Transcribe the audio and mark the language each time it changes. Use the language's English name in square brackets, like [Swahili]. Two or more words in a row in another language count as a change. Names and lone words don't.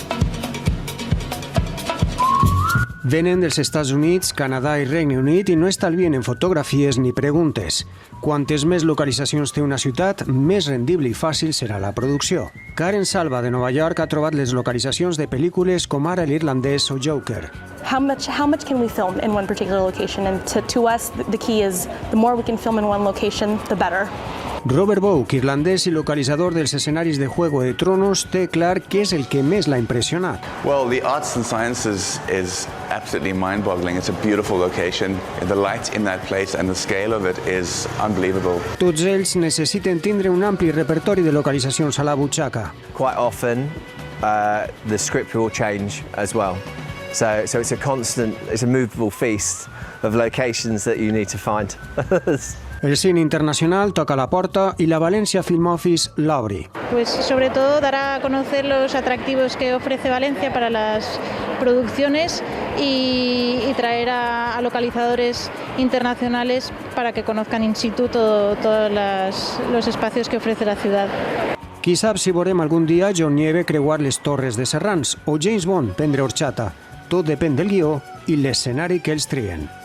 [Catalan] Venen dels Estats Units, Canadà i Regne Unit i no estalvien en fotografies ni preguntes. Quantes més localitzacions té una ciutat, més rendible i fàcil serà la producció. Karen Salva, de Nova York, ha trobat les localitzacions de pel·lícules com ara l'irlandès o Joker. [English] How much can we film in one particular location? And to us, the key is the more we can film in one location, the better. [Catalan] Robert Boak, irlandès i localitzador dels escenaris de Juego de Tronos, té clar què és el que més l'ha impressionat. [English] Well, the arts and sciences is absolutely mind-boggling. It's a beautiful location. The light in that place and the scale of it is unbelievable. [Catalan] Tots ells necessiten tindre un ampli repertori de localitzacions a la butxaca. Quite often, the script will change as well. So it's a constant, it's a movable feast of locations that you need to find. El cine internacional toca la porta y la Valencia Film Office l'obri. [Spanish] Pues sobre todo dar a conocer los atractivos que ofrece Valencia para las producciones y traer a localizadores internacionales para que conozcan [Latin] in situ [Spanish] todos los espacios que ofrece la ciudad. [Catalan] Qui sap si veurem algun dia John Nieve creuar les torres de Serrans o James Bond prendre horchata. Tot depèn del guió i l'escenari que ells trien.